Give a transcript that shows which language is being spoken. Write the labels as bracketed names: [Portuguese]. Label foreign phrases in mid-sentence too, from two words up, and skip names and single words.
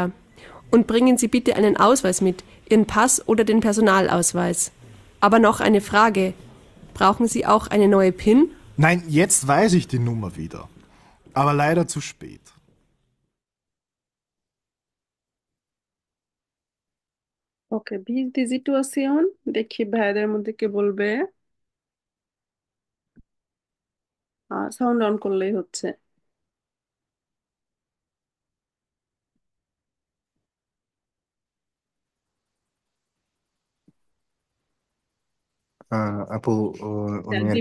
[German] Und bringen Sie bitte einen Ausweis mit, Ihren Pass oder den Personalausweis. Aber noch eine Frage. Brauchen Sie auch eine neue PIN? Nein, jetzt weiß ich die Nummer wieder. Aber leider zu spät. ওকে, wie ist die Situation? [Bangla] দেখি ভাইদের মধ্যে কে বলবে। সাউন্ড অন করলেই হচ্ছে। আপু উনি আর